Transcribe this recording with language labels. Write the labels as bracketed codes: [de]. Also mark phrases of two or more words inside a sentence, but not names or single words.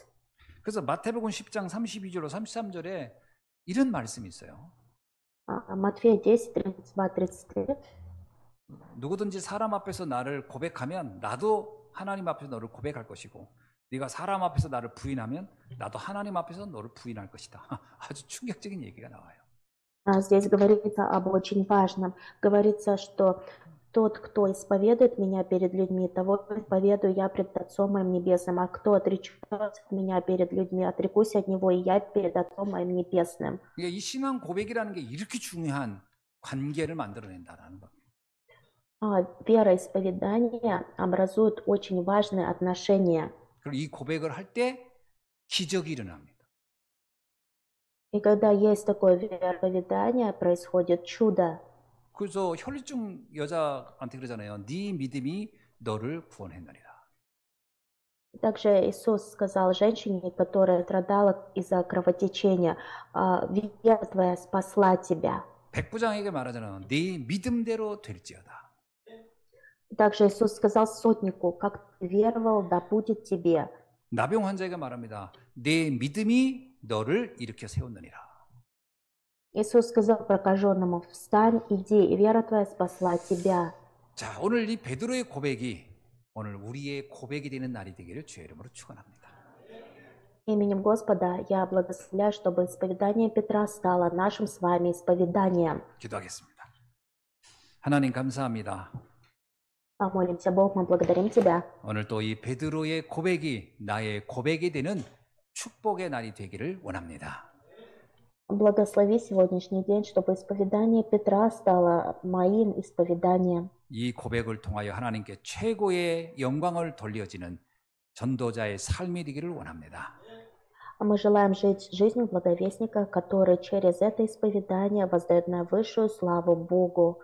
[ko] 그래서 마태복음 10장 32절로 33절에 이런 말씀이 있어요. [ru] Матфея 10, 32, 33. [ko] 누구든지 사람 앞에서 나를 고백하면 나도 하나님 앞에서 너를 고백할 것이고 네가 사람 앞에서 나를 부인하면 나도 하나님 앞에서 너를 부인할 것이다. 아주 충격적인 얘기가 나와요. [ru] Здесь говорится об очень важном. Говорится, что тот, кто исповедует меня перед людьми, того исповедую я пред Отцом моим Небесным. А кто отречется от меня перед людьми, отрекусь от него, и я перед Отцом моим Небесным. [ko] 이 신앙 고백이라는 게 이렇게 중요한 관계를 만들어낸다는 겁니다. [ru] Вера и исповедание образуют очень важные отношения. [ko] 그리고 이 고백을 할 때 기적이 일어납니다. [ru] И когда есть такое вероисповедание, происходит чудо. [ko] 그래서 혈루증 여자한테 그러잖아요. 네 믿음이 너를 구원했느니라. [ru] Также Иисус сказал женщине, которая страдала из-за кровотечения: «Вера твоя спасла тебя». [ko] 백부장에게 말하잖아. 네 믿음대로 될지어다. [ru] Также Иисус сказал сотнику, как ты веровал, да будет тебе. [ko] 나병 환자에게 말합니다. 내 믿음이 너를 일으켜 세웠느니라. [ru] Иисус сказал прокаженному, встань, иди, и вера твоя спасла тебя. [ko] 자, 오늘 이 베드로의 고백이 오늘 우리의 고백이 되는 날이 되기를 주의 이름으로 축원합니다. [ru] Именем Господа я благословляю, чтобы исповедание Петра стало нашим с вами исповеданием. [ko] 기도하겠습니다. 하나님 감사합니다. [ru] Помолимся, Бог, мы благодарим Тебя. [ko] 오늘 또 이 베드로의 고백이 나의 고백이 되는 축복의 날이 되기를 원합니다. [ru] Благослови сегодняшний день, чтобы исповедание Петра стало моим исповеданием. [ko] 이 고백을 통하여 하나님께 최고의 영광을 돌려지는 전도자의 삶이 되기를 원합니다. [ru] Мы желаем жить жизнью благовестника, который через это исповедание воздает наивысшую славу Богу.